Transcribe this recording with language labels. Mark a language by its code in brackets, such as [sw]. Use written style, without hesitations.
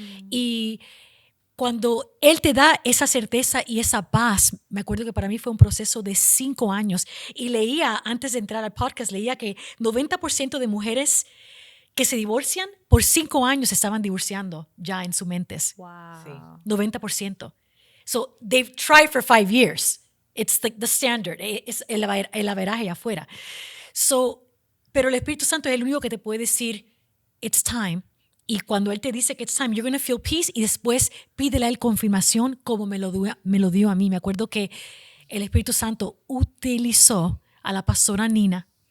[es] Y cuando Él te da esa certeza y esa paz, me acuerdo que para mí fue un proceso de 5 años. Y leía, antes de entrar al podcast, leía que 90% de mujeres que se divorcian por 5 años estaban divorciando ya en sus mentes. [en] Wow. [es] Sí. 90%. [en] So they've tried for 5 years. It's like the standard. [es] Es el averaje afuera. Pero el Espíritu Santo es el único que te puede decir, [en] it's time. [es] Y cuando Él te dice que [en] it's time, you're going to feel peace. [es] Y después pídele a Él confirmación como me lo dio a mí. Me acuerdo que el Espíritu Santo utilizó a la pastora Nina.